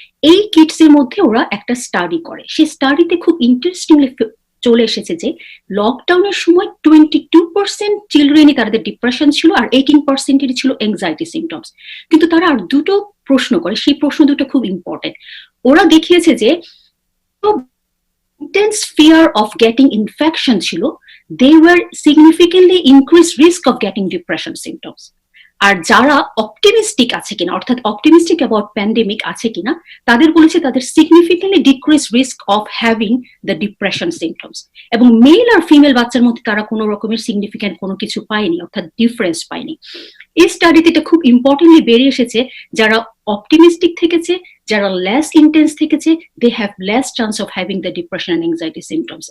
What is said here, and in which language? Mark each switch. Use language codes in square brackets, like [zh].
[bn] এই কিডস এর মধ্যে ওরা একটা স্টাডি করে, সেই স্টাডিতে খুব ইন্টারেস্টিংলি চলে এসেছে যে লকডাউনের সময় 22% চিলড্রেনই তাদের ডিপ্রেশন ছিল আর 18% ছিল এংজাইটি সিমটমস। কিন্তু তারা আর দুটো প্রশ্ন করে, সেই প্রশ্ন দুটো খুব ইম্পর্টেন্ট। ওরা দেখিয়েছে যে [en] intense fear of getting infection ছিল, they were significantly increased risk of getting depression symptoms. [bn] আর যারা অপটিমিস্টিক আছে কিনা, অর্থাৎ অপটিমিস্টিক অ্যাবাউট প্যান্ডেমিক আছে কিনা, তাদের বলেছে তাদের [en] Significantly decrease risk of having the depression symptoms. [bn] এবং মেল আর ফিমেল বাচ্চার মধ্যে তারা কোনো রকমের সিগনিফিকেন্ট কোনো কিছু পায়নি, অর্থাৎ ডিফারেন্স পায়নি। এই স্টাডিতে এটা খুব ইম্পর্টেন্টলি বেরিয়ে এসেছে, যারা অপটিমিস্টিক থেকেছে, যারা লেস ইন্টেন্স থেকেছে, [en] They have less chance of having the depression and anxiety symptoms.